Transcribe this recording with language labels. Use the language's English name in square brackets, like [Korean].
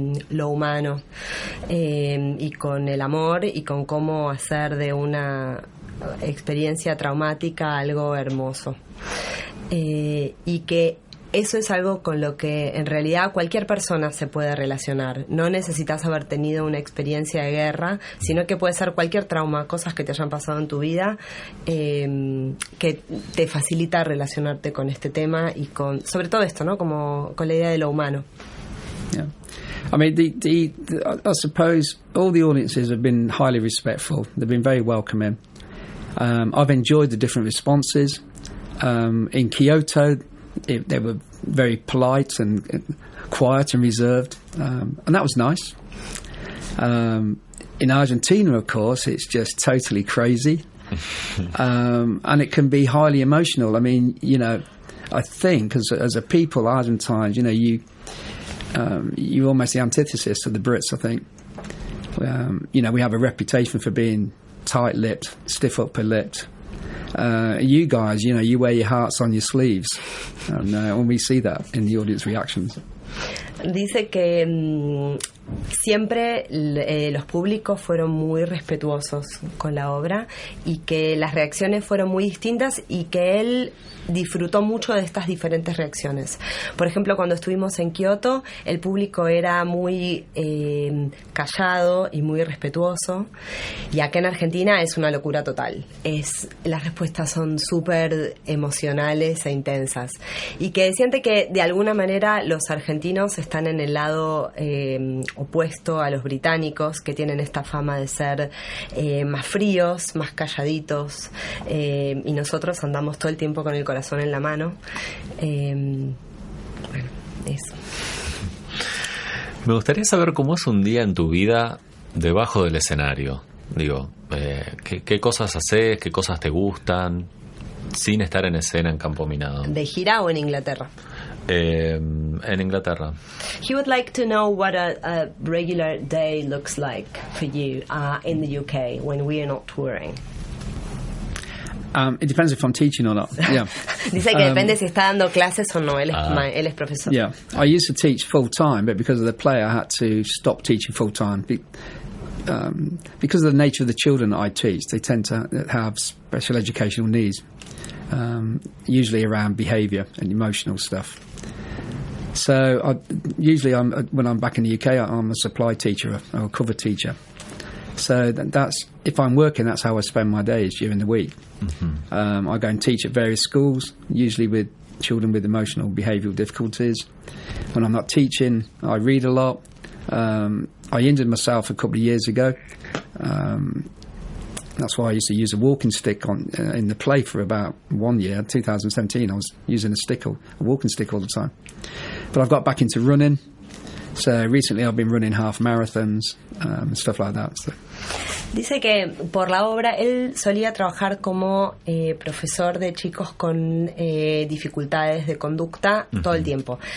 [Spanish] lo humano, y con el amor, y con cómo hacer de una experiencia traumática algo hermoso, y que eso es algo con lo que en realidad cualquier persona se puede relacionar. No necesitas haber tenido una experiencia de guerra, sino que puede ser cualquier trauma, cosas que te hayan pasado en tu vida, que te facilita relacionarte con este tema y sobre todo esto, ¿no? Como con la idea de lo humano. [English] Yeah. I mean, I suppose all the audiences have been highly respectful. They've been very welcoming. I've enjoyed the different responses. In Kyoto, they were very polite and quiet and reserved, and that was nice. In Argentina, of course, it's just totally crazy, and it can be highly emotional. I mean, I think as a people, Argentines, you're almost the antithesis to the Brits, I think. We have a reputation for being tight-lipped, stiff-upper-lipped. You guys, you wear your hearts on your sleeves, and we see that in the audience reactions. [Spanish] Dice que siempre los públicos fueron muy respetuosos con la obra y que las reacciones fueron muy distintas y que él disfrutó mucho de estas diferentes reacciones. Por ejemplo, cuando estuvimos en Kioto, el público era muy callado y muy respetuoso, y acá en Argentina es una locura total. Las respuestas son súper emocionales e intensas, y que siente que de alguna manera los argentinos están en el lado opuesto a los británicos, que tienen esta fama de ser más fríos, más calladitos, y nosotros andamos todo el tiempo con el corazón en la mano. Bueno, eso. Me gustaría saber cómo es un día en tu vida debajo del escenario. Digo, ¿qué cosas haces? ¿Qué cosas te gustan? Sin estar en escena en Campo Minado. ¿De gira o en Inglaterra? En Inglaterra. [English] He would like to know what a regular day looks like for you in the UK when we are not touring. It depends if I'm teaching or not. Yeah. [Spanish] Dice que depende si está dando clases o no. Él es profesor. [English] Yeah. I used to teach full time, but because of the play, I had to stop teaching full time. Because of the nature of the children that I teach, they tend to have special educational needs, usually around behaviour and emotional stuff. So when I'm back in the UK, I'm a supply teacher or a cover teacher. So that's if I'm working, that's how I spend my days during the week. Mm-hmm. I go and teach at various schools, usually with children with emotional behavioural difficulties. When I'm not teaching, I read a lot. I injured myself a couple of years ago. That's why I used to use a walking stick in the play for about 1 year. 2017, I was using a walking stick all the time. But I've got back into running. So recently I've been running half marathons and stuff like that. So. [Spanish] Dice que por la obra él solía trabajar como profesor de chicos con dificultades de conducta todo el tiempo.